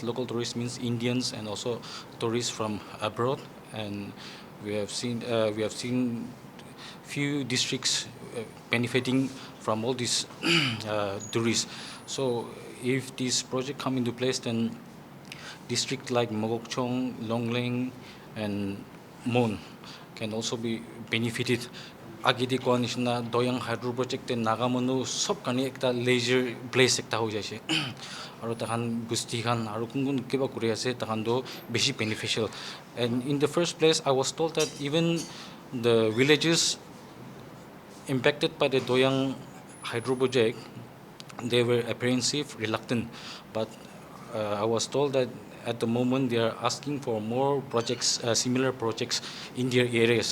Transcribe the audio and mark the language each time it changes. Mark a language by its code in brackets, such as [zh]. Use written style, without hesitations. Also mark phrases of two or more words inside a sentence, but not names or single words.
[en] Local tourists means Indians and also tourists from abroad, and we have seen few districts benefiting from all these tourists. So if this project come into place, then districts like Mogokchong, Longleng, and Mon can also be benefited. [nag] Agidi ko nishna doyang hydro project te nagamanu sob kani ekta [en] leisure place [nag] ekta ho jaise aru tahan busti khan aru kun kiba kuri ase tahan do beshi beneficial. [en] And in the first place I was told that even the villages impacted by the doyang hydro project, they were apprehensive, reluctant, but I was told that at the moment they are asking for more projects, similar projects in their areas.